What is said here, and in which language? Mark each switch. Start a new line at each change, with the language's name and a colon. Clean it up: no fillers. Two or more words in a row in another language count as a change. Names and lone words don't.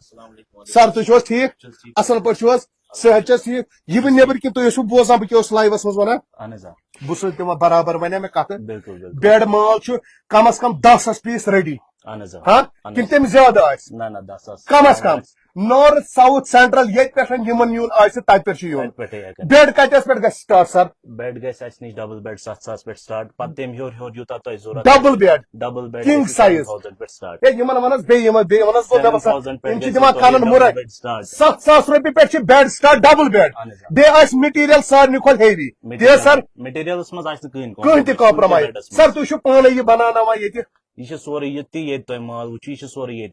Kashmiri: سر تُہۍ چھِو حظ ٹھیٖک اصل پٲٹھۍ چھِو حظ صحت چھس ٹھیٖک یہ بہٕ نیبر کِنۍ تُہۍ ٲسوٕ بوزان بہٕ کیٛاہ اوسُس لایوس منٛز ونان بہٕ چھُس تِمن برابر ونیا مےٚ کتھ بیڈ مال چھُ کم از کم
English: 10 piece ready
Kashmiri: ہاں کِنہٕ تمہِ زیادٕ آسہِ کم از کم
English: north south central
Kashmiri: ییٚتہِ پٮ۪ٹھ یمن یُن آسہِ تتہِ پٮ۪ٹھ چھُ یُن بیڈ کتس پٮ۪ٹھ گژھِ
English: start sir
Kashmiri: بیڈ گژھِ اسہِ نِش
English: double bed
Kashmiri: 7,000 پٮ۪ٹھ سٹارٹ پتہٕ تمہِ ہیوٚر یوٗتاہ تۄہہِ ضروٗرت
English: double bed king size
Kashmiri: 10,000 پٮ۪ٹھ سٹارٹ یمن ونس بیٚیہِ ونس بہٕ مےٚ باسان یِم چھِ دِوان کنن مُرے 7,000 روپیہِ پٮ۪ٹھ چھِ بیڈ سٹارٹ
English: double bed
Kashmiri: بیٚیہِ آسہِ مٹیریل سارنٕے کھۄتہٕ ہیوی تی سر مٹیریلس منٛز آسہِ نہٕ کٕہٕنۍ تہِ
English: compromise sir
Kashmiri: تُہۍ چھِو پانے یہ بناوناوان ییٚتہِ یہ چھُ سورُے ییٚتہِ ییٚتہِ تۄہہِ مال وٕچھِو یہِ چھُ سورُے ییٚتی